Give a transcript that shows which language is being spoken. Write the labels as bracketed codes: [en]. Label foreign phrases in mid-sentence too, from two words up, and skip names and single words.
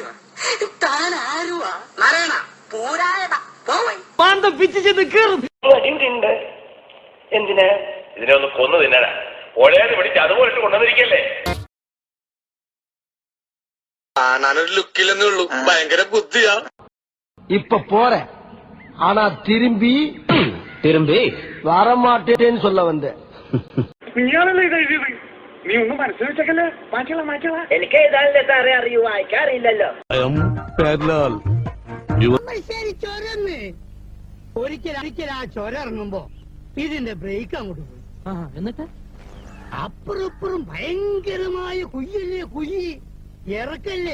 [ml] താൻ ആരുവാ? നാരായണ പൂരായണ ഡ്യൂട്ടി ഉണ്ട്. എന്തിന്? ഇതിനെ ഒന്ന് കൊന്നു തിന്നാനാ. ഒഴേന്ന് പിടിച്ച് അതുപോലെ കൊണ്ടുവന്നിരിക്കല്ലേ. കാണാനൊരു ലുക്കിലെന്നേ ഉള്ളൂ, ഭയങ്കര ബുദ്ധിയാ. [ta] இப்ப போறேன் ஆனா திரும்பி வரமாட்டேன்னு சொல்ல வந்தேன். [ml] നീയാണല്ലോ ഇത് എഴുതിയത്. നീ ഒന്നും മനസ്സിൽ വെച്ചേക്കല്ലേ. മാറ്റല എനിക്ക് എഴുതാനല്ലേ സാറേ അറിയൂ, വായിക്കാറില്ലല്ലോ. ശരി ചൊരന്ന് ഒരിക്കൽ ആ ചൊര ഇറങ്ങുമ്പോ ഇതിന്റെ ബ്രേക്ക് അങ്ങോട്ട് പോയി. എന്നിട്ട് അപ്പുറപ്പുറം ഭയങ്കരമായ കുയ്യല്ലേ, കുയ്യി ഇറക്കല്ലേ.